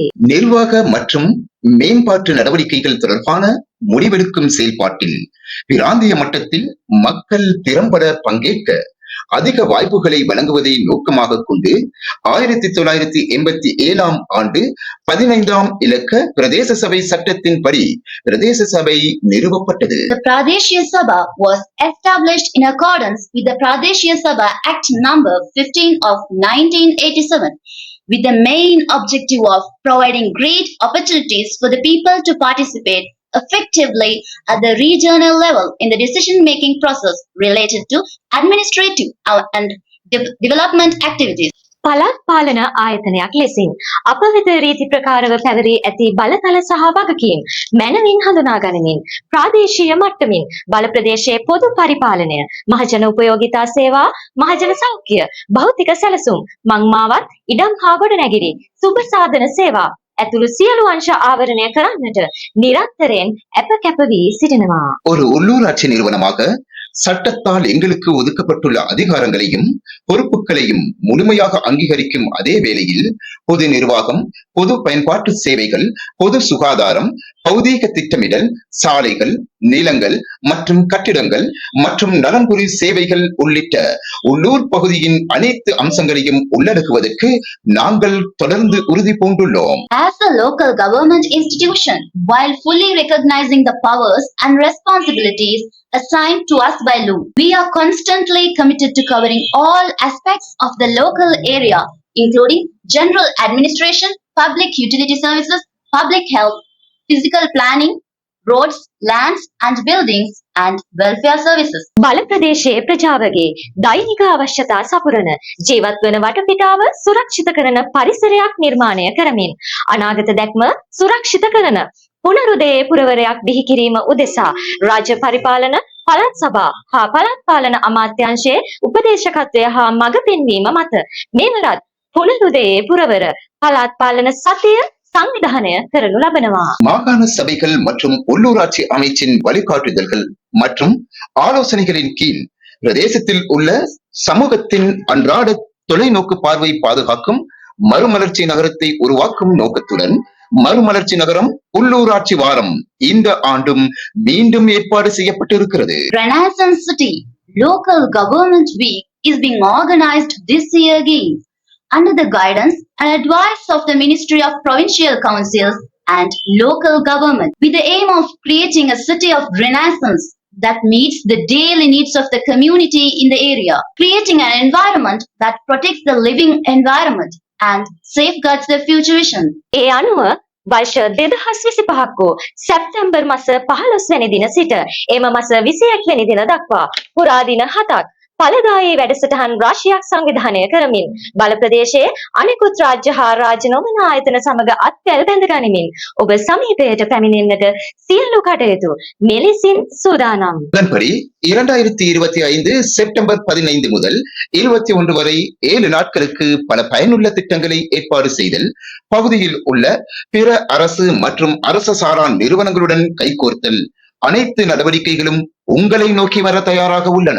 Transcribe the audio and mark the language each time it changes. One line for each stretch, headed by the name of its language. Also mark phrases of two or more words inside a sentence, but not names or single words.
Tamil: நிர்வாக மற்றும் மேம்பாட்டு நடவடிக்கைகள் தொடர்பான முடிவெடுக்கும் செயல்பாட்டில் பிராந்திய மட்டத்தில் மக்கள் திறம்பட பங்கேற்க அதிக வாய்ப்புகளை வழங்குவதை நோக்கமாக கொண்டு 1987 ஆண்டு 15ஆம் இலக்க பிரதேச சபை சட்டத்தின்படி பிரதேச சபை நிறுவப்பட்டது.
English: The Pradeshiya Sabha was established in accordance with the Pradeshiya Sabha Act number 15 of 1987 with the main objective of providing great opportunities for the people to participate effectively at the regional level in the decision-making process related to administrative and development activities.
Sinhala: පළාත් පාලන ආයතනයක් ලෙසින් අප වෙත රීති ප්‍රකාරව පැවරී ඇති බලතල සහ වගකීම් මැනවින් හඳුනා ගනිමින් ප්‍රාදේශීය මට්ටමින් බල ප්‍රදේශයේ පොදු පරිපාලනය, මහජන උපයෝගිතා සේවා, මහජන සෞඛ්‍ය, භෞතික සැලසුම්, මංමාවත්, ඉඩම් හා ගොඩනැගිලි, සුබ සාධන සේවා ඇතුළු සියලු අංශ ආවරණය කරන්නට නිරන්තරයෙන් අප කැප වී සිටිනවා.
Tamil: ஒரு உள்ளூராட்சி நிறுவனமாக சட்டத்தால் எங்களுக்கு ஒதுக்கப்பட்டுள்ள அதிகாரங்களையும் பொறுப்புகளையும் முழுமையாக அங்கீகரிக்கும் அதே வேளையில் பொது நிர்வாகம், பொது பயன்பாட்டு சேவைகள், பொது சுகாதாரம், பௌதீக திட்டமிடல், சாலைகள், நிலங்கள் மற்றும் கட்டிடங்கள் மற்றும் நலன்புரி சேவைகள் உள்ளிட்ட உள்ளூர் பகுதியின் அனைத்து அம்சங்களையும் உள்ளடக்குவதற்கு நாங்கள் தொடர்ந்து உறுதி பூண்டுள்ளோம்.
English: As a local government institution, while fully recognizing the powers and responsibilities assigned to us by law, we are constantly committed to covering all aspects of the local area, including general administration, public utility services, public health, physical planning, roads, lands and buildings and welfare services.
Sinhala: බල ප්‍රදේශයේ ප්‍රජාවගේ දෛනික අවශ්‍යතා සපුරන ජීවත් වන වටපිටාව සුරක්ෂිත කරන පරිසරයක් නිර්මාණය කරමින් අනාගත දැක්ම සුරක්ෂිත කරන පුනරුදයේ පුරවරයක් බිහි කිරීම උදෙසා රාජ්‍ය පරිපාලන පළාත් සභා හා පළාත් පාලන අමාත්‍යාංශයේ උපදේශකත්වය හා මඟ පෙන්වීම මත මෙවරත් පුනරුදයේ පුරවර පළාත් පාලන සතිය සංවිධානය කරනු ලබනවා.
Tamil: மாகாண சபைகள் மற்றும் உள்ளூராட்சி அமைச்சின் வழிகாட்டுதல்கள் மற்றும் ஆலோசனைகளின் கீழ் பிரதேசத்தில் உள்ள சமூகத்தின் அன்றாட தொலைநோக்கு பார்வை பாதுகாக்கும் மறுமலர்ச்சி நகரத்தை உருவாக்கும் நோக்கத்துடன் மறுமலர்ச்சி நகரம் உள்ளூராட்சி வாரம் இந்த ஆண்டும் மீண்டும் ஏற்பாடு செய்யப்பட்டிருக்கிறது.
English: Renaissance City Local Government Week is being organized this year again under the guidance and advice of the Ministry of Provincial Councils and Local Government with the aim of creating a city of renaissance that meets the daily needs of the community in the area, creating an environment that protects the living environment and safeguards the future vision.
Sinhala: ඒ අනුව වර්ෂ 2025 වූ සැප්තැම්බර් මාස 15 වැනි දින සිට එම මාස 21 වැනි දින දක්වා පුරා දින 7ක් ඵලදායී වැඩසටහන් රාශියක් සංවිධානය කරමින් බල ප්‍රදේශයේ අනෙකුත් රාජ්‍ය හා රාජ්‍ය නොවන ආයතන සමග අත්වැල් බැඳ ගනිමින් ඔබ සමීපයට පැමිණෙන්නට සියලු කටයුතු මෙලෙසින් සූදානම්.
Tamil: அதன்படி 2025 செப்டம்பர் 15 முதல் 21 வரை 7 நாட்களுக்கு பல பயனுள்ள திட்டங்களை ஏற்பாடு செய்தல், பகுதியில் உள்ள பிற அரசு மற்றும் அரசு சாரா நிறுவனங்களுடன் கைகோர்த்தல், அனைத்து நடவடிக்கைகளும் உங்களை நோக்கி வர தயாராக உள்ளன.